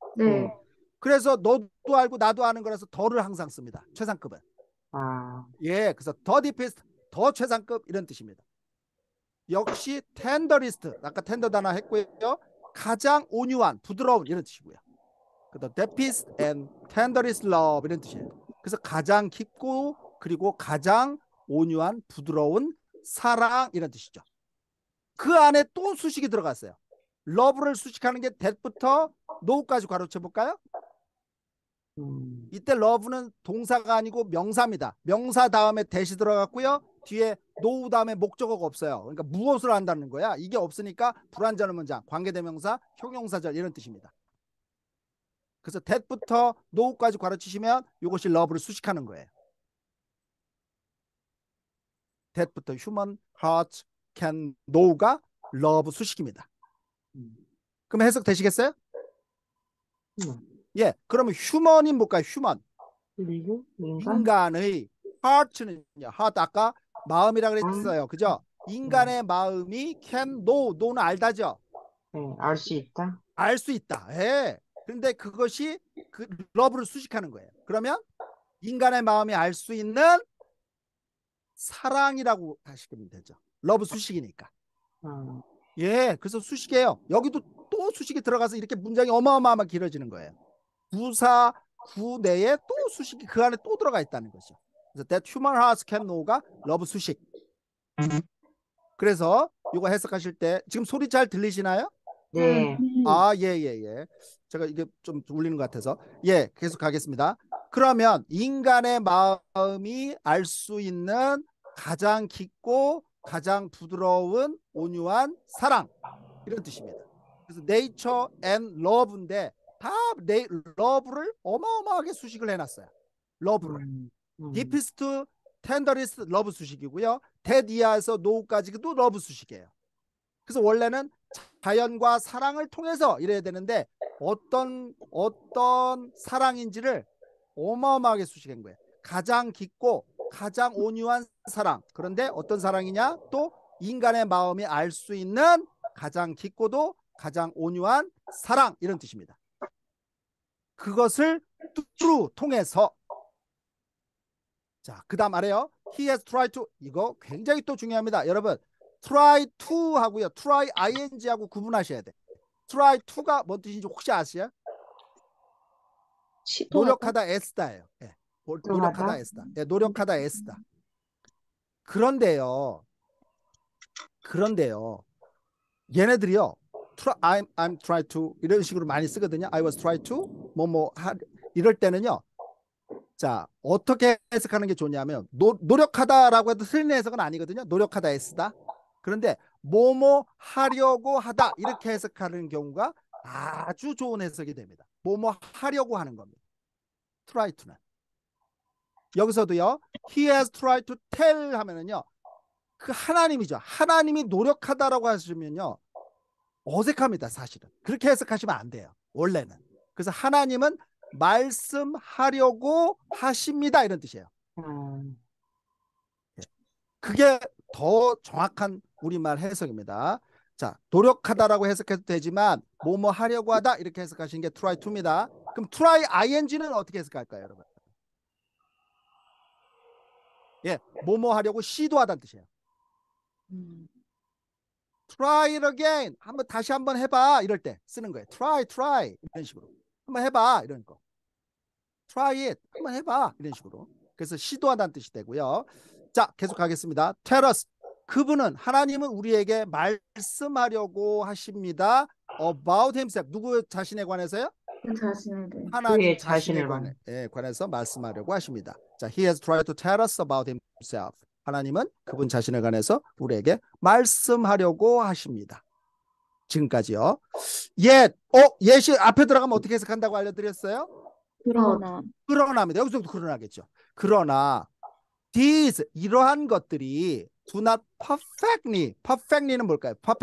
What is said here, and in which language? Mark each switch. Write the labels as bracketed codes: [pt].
[ko] 네. 그래서 너도 알고 나도 아는 거라서 더를 항상 씁니다. 최상급은. 아, 예, 그래서 더 디피스트, 더 최상급 이런 뜻입니다. 역시 텐더리스트, 아까 텐더 단어 했고요. 가장 온유한, 부드러운 이런 뜻이고요. [en] The deepest and tenderest love [ko] 이런 뜻이에요. 그래서 가장 깊고 그리고 가장 온유한, 부드러운 사랑 이런 뜻이죠. 그 안에 또 수식이 들어갔어요. love를 수식하는 게 that부터 no까지 괄호쳐 볼까요? 이때 love는 동사가 아니고 명사입니다. 명사 다음에 that이 들어갔고요. 뒤에 no 다음에 목적어가 없어요. 그러니까 무엇을 한다는 거야. 이게 없으니까 불완전한 문장, 관계대명사, 형용사절 이런 뜻입니다. 그래서 that부터 no까지 괄호치시면 이것이 love를 수식하는 거예요. [en] that부터 human heart can know가 love [ko] 수식입니다. 그럼 해석 되시겠어요? 예, 그러면 human이 뭘까요? [en] human. [ko] 그리고 인간? 인간의 heart는요. heart 아까 마음이라고 그랬어요. 그죠? 인간의 마음이 can know. know는 알다죠? 네, 알 수 있다. 알 수 있다. 예. 그런데 그것이 그 love를 수식하는 거예요. 그러면 인간의 마음이 알 수 있는 사랑이라고 하시면 되죠. love 수식이니까. 예, 그래서 수식이에요. 여기도 또 수식이 들어가서 이렇게 문장이 어마어마하게 길어지는 거예요. 부사, 구 내에 또 수식이 그 안에 또 들어가 있다는 거죠. [en] 그래서 that human hearts can know가 love 수식. [ko] 그래서 이거 해석하실 때 지금 소리 잘 들리시나요? 네. 아, 예, 예, 예. 제가 이게 좀 울리는 것 같아서. 예, 계속 가겠습니다. 그러면 인간의 마음이 알 수 있는 가장 깊고 가장 부드러운 온유한 사랑 이런 뜻입니다. 그래서 [en] nature and love [ko] 인데 다 love를 어마어마하게 수식을 해놨어요. love를. [en] deepest, tenderest love [ko] 수식이고요. that 이하에서 no까지도 love 수식이에요. 그래서 원래는 자연과 사랑을 통해서 이래야 되는데 어떤 사랑인지를 어마어마하게 수식한 거예요. 가장 깊고 가장 온유한 사랑. 그런데 어떤 사랑이냐? 또 인간의 마음이 알 수 있는 가장 깊고도 가장 온유한 사랑 이런 뜻입니다. 그것을 through 통해서 자, 그 다음 아래요. [en] He has tried to [ko] 이거 굉장히 또 중요합니다. 여러분 try to 하고요. try ing하고 구분하셔야 돼. try to가 뭔 뜻인지 혹시 아세요? 노력하다 애쓰다예요. 예. 노력하다 애쓰다. 예, 노력하다 애쓰다. 그런데요. 얘네들이요. [en] I'm try to [ko] 이런 식으로 많이 쓰거든요. [en] I was try to [ko] 이럴 때는요. 자, 어떻게 해석하는 게 좋냐면 노력하다라고 해도 틀린 해석은 아니거든요. 노력하다 애쓰다. 그런데 뭐뭐 하려고 하다 이렇게 해석하는 경우가 아주 좋은 해석이 됩니다. 뭐뭐 하려고 하는 겁니다. try to는. 여기서도요. [en] He has tried to tell [ko] 하면은요. 그 하나님이죠. 하나님이 노력하다라고 하시면요. 어색합니다. 사실은. 그렇게 해석하시면 안 돼요. 원래는. 그래서 하나님은 말씀하려고 하십니다. 이런 뜻이에요. 그게 더 정확한 우리말 해석입니다. 자, 노력하다라고 해석해도 되지만 뭐뭐 하려고 하다 이렇게 해석하시는 게 try to입니다. 그럼 try ing는 어떻게 해석할까요, 여러분? 예, 뭐뭐 하려고 시도하다는 뜻이에요. [en] try it again. [ko] 다시 한번 해봐. 이럴 때 쓰는 거예요. try 이런 식으로. 한번 해봐. 이런 거. [en] try it. [ko] 한번 해봐. 이런 식으로. 그래서 시도하다는 뜻이 되고요. 자, 계속 가겠습니다. tell us. 그분은 하나님은 우리에게 말씀하려고 하십니다. [en] about himself. [ko] 누구 자신에 관해서요? 그 자신에 대해. 하나님 자신에 자신에 관해서 말씀하려고 하십니다. [en] 자, he has tried to tell us about himself. [ko] 하나님은 그분 자신에 관해서 우리에게 말씀하려고 하십니다. 지금까지요. 예시 앞에 들어가면 어떻게 해석한다고 알려드렸어요? 그러나입니다. 여기서도 그러나겠죠. 그러나 these 이러한 것들이 [en] do not perfectly [ko] 는 뭘까요?